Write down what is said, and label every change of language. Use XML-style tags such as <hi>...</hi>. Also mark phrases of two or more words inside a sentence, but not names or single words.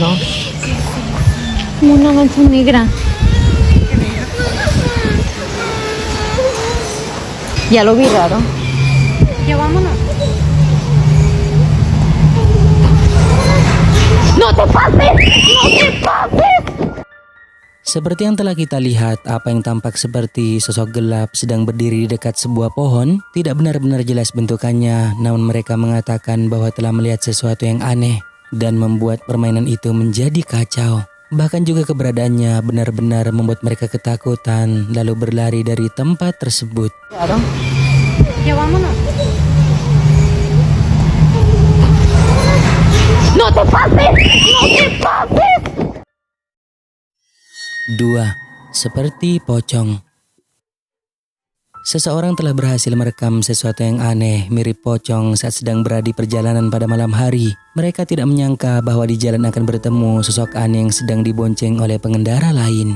<es>Como una mancha negra. Ya lo vi raro. Ya vámonos. ¡No te pases! ¡No te pases!</es> <id>Seperti yang telah kita lihat, apa yang tampak seperti sosok gelap sedang berdiri di dekat sebuah pohon tidak benar-benar jelas bentukannya, namun mereka mengatakan bahwa telah melihat sesuatu yang aneh dan membuat permainan itu menjadi kacau. Bahkan juga keberadaannya benar-benar membuat mereka ketakutan lalu berlari dari tempat tersebut.</id> <es>Ya vámonos. ¡No te pases! ¡No te pases!</es> <id>2. Seperti pocong. Seseorang telah berhasil merekam sesuatu yang aneh mirip pocong saat sedang berada di perjalanan pada malam hari. Mereka tidak menyangka bahwa di jalan akan bertemu sosok aneh yang sedang dibonceng oleh pengendara lain.</id>